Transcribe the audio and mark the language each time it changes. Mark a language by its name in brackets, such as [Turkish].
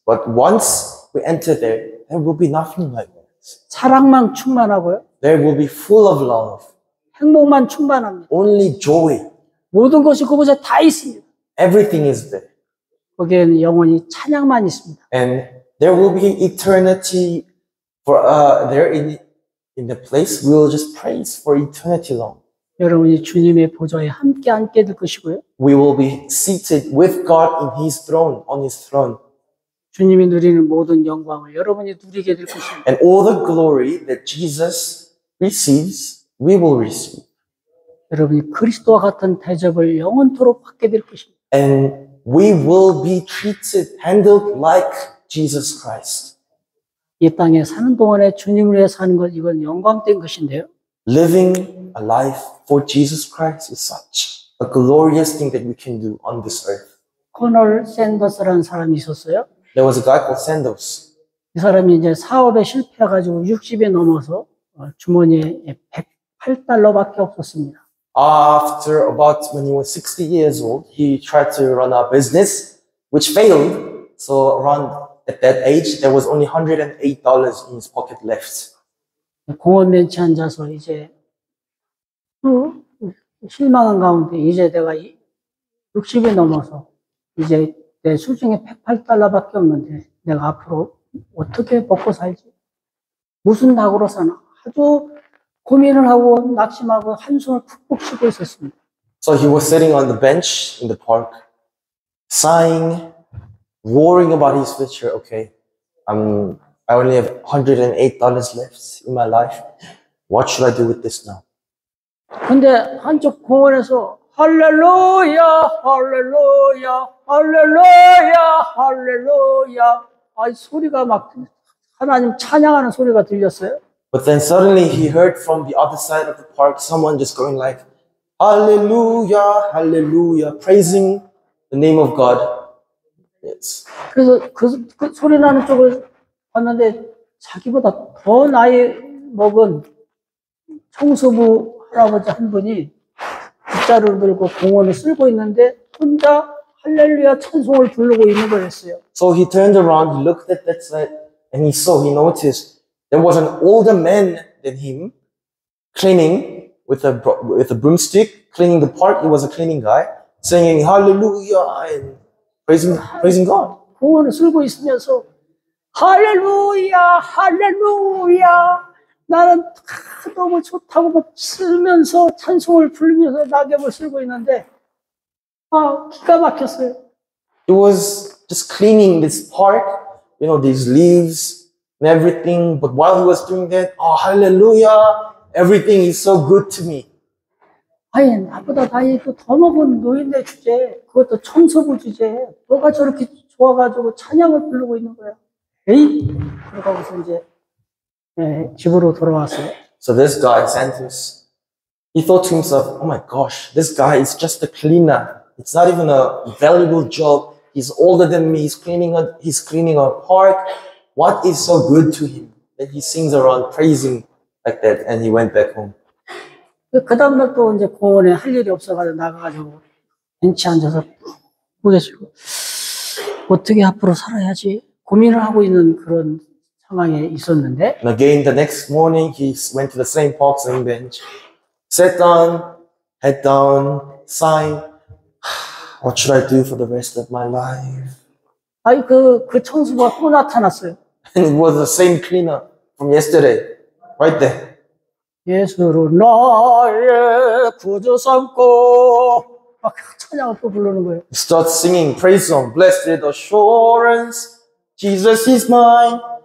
[English] But once we enter there will be nothing like that. [Korean] 사랑만 충만하고요. [English] There will be full of love. [Korean] 행복만 충만합니다. [English] Only joy. [Korean] 모든 것이 그곳에 다 있습니다. [English] Everything is there. [Korean] 거기에는 영원히 찬양만 있습니다. [English] And there will be eternity for there in the place. We will just praise for eternity long. [Korean] 여러분이 주님의 보좌에 함께 앉게 될 것이고요. [English] We will be seated with God in His throne, on His throne. [Korean] 주님이 누리는 모든 영광을 여러분이 누리게 될 것입니다. [English] And all the glory that Jesus receives, we will receive. [Korean] 여러분이 그리스도와 같은 대접을 영원토록 받게 될 것입니다. [English] And we will be treated, handled like Jesus Christ. [Korean] 이 땅에 사는 동안에 주님을 위해 사는 것, 이건 영광된 것인데요. [English] Living a life for Jesus Christ is such a glorious thing that we can do on this earth. [Korean] 코널 샌더스라는 사람이 있었어요. [English] There was a guy called Sandals. [Korean] 이 사람이 이제 사업에 실패해가지고 60에 넘어서 주머니에 108달러밖에 없었습니다. [English] After about when he was 60 years old, he tried to run a business which failed. So around at that age, there was only $108 in his pocket left. [Korean] 공원 벤치에 앉아서 이제 실망한 가운데 이제 내가 60이 넘어서 이제 내 수중에 108달러밖에 없는데 내가 앞으로 어떻게 먹고 살지? 무슨 낙으로 사나? 아주 고민을 하고 낙심하고 한숨을 푹푹 쉬고 있었습니다. [English] So he was sitting on the bench in the park, sighing, worrying about his future. Okay, I only have $108 left in my life. What should I do with this now? [Korean] 근데 한쪽 공원에서 할렐루야, 할렐루야, 할렐루야, 할렐루야. 아, 소리가 막 하나님 찬양하는 소리가 들렸어요. [English] But then suddenly he heard from the other side of the park someone just going like, hallelujah, hallelujah, praising the name of God. Yes. [Korean] 그래서 그 소리 나는 쪽을 봤는데 자기보다 더 나이 먹은 청소부 할아버지 한 분이 빗자루를 들고 공원을 쓸고 있는데 혼자 할렐루야 찬송을 부르고 있는 거였어요. [English] So he turned around, he looked at that side, and he noticed there was an older man than him cleaning with a broomstick, cleaning the park. He was a cleaning guy, singing hallelujah and praising God. [Korean] 공원을 쓸고 있으면서 할렐루야 할렐루야 나는 너무 좋다고 막 쓰면서 찬송을 부르면서 낙엽을 쓸고 있는데 기가 막혔어요. [English] He was just cleaning this park, these leaves and everything. But while he was doing that, hallelujah, everything is so good to me. [Korean] 아니, 나보다 나이도 더 먹은 노인네 주제, 그것도 청소부 주제, 뭐가 저렇게 좋아가지고 찬양을 부르고 있는 거야. 에이! 그러고서 이제, 집으로 돌아왔어요. [English] So this guy, Santos, he thought to himself, oh my gosh, this guy is just a cleaner. It's not even a valuable job. He's older than me. He's cleaning a park. What is so good to him that he sings around praising like that? And he went back home. [Korean] 그 다음날 또 이제 공원에 할 일이 없어가지고 나가가지고 벤치에 앉아서 보겠고 어떻게 앞으로 살아야지 고민을 하고 있는 그런 상황에 있었는데. [English] And again, the next morning, he went to the same park, same bench, sat down, head down, sighing. What should I do for the rest of my life? [Korean] 아니 그 청수가 또 나타났어요. [English] And it was the same cleaner from yesterday, right there. [Korean] 예수로 나의 구주 삼고 막 찬양을 또 부르는 거예요. [English] He starts singing praise song, blessed assurance, Jesus is mine.